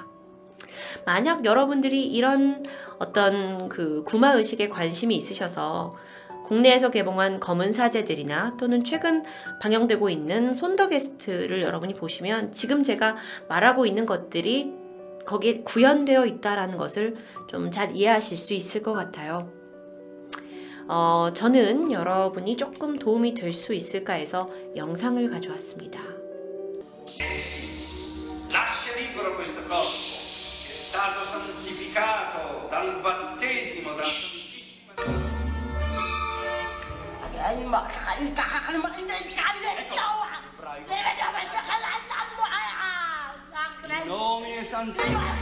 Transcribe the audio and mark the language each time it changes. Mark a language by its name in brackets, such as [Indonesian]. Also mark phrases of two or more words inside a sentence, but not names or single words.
[Korean] 만약 여러분들이 이런 어떤 그 구마의식에 관심이 있으셔서 국내에서 개봉한 검은 사제들이나 또는 최근 방영되고 있는 손더게스트를 여러분이 보시면 지금 제가 말하고 있는 것들이 거기에 구현되어 있다는 것을 좀 잘 이해하실 수 있을 것 같아요. 저는 여러분이 조금 도움이 될 수 있을까 해서 영상을 가져왔습니다. [Italian] Lascia libero questo corpo, è stato santificato dal battesimo della Santissima. Nome Santissimo.